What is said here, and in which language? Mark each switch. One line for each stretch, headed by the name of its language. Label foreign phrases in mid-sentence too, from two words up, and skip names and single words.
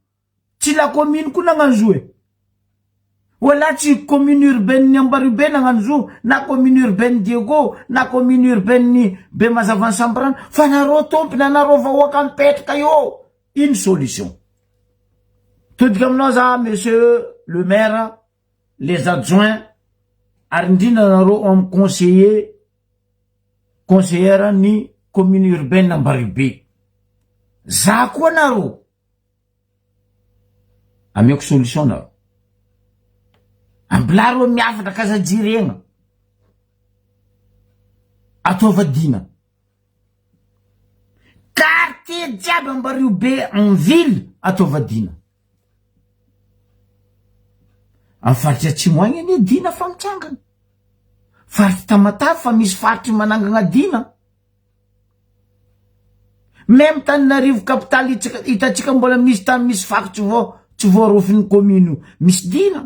Malagasy: Tsy
French: la commune
Malagasy: ko nagnano zo e. Wala tsy
French: commune urbaine
Malagasy: ni Ambaribe nagnano zo. Na
French: commune urbaine
Malagasy: Diego. Na
French: commune urbaine
Malagasy: ni Bemazavan Sambrano. Fa nareo tompony anareo vahoaka mipetraka io.
French: Une solution.
Malagasy: Todika aminao za
French: monsieur le maire, les adjoints,
Malagasy: arindina naro am conseillère ni
French: commune urbaine
Malagasy: Ambaribe. Za koa naro. Amioko solution naro. Ambilaro miafatra kazajiregna. Ataovadina. Quartier jiaby Ambaribe
French: en ville
Malagasy: ataovadina. Am faritra Atsimoagny anie dina fa mitsangana. Faritra Tamatave fa misy faritra manangana dina. Même Tananarivo capitale hitatsika mbola misy tany misy fako tsy voarofin'ny commune misy dina.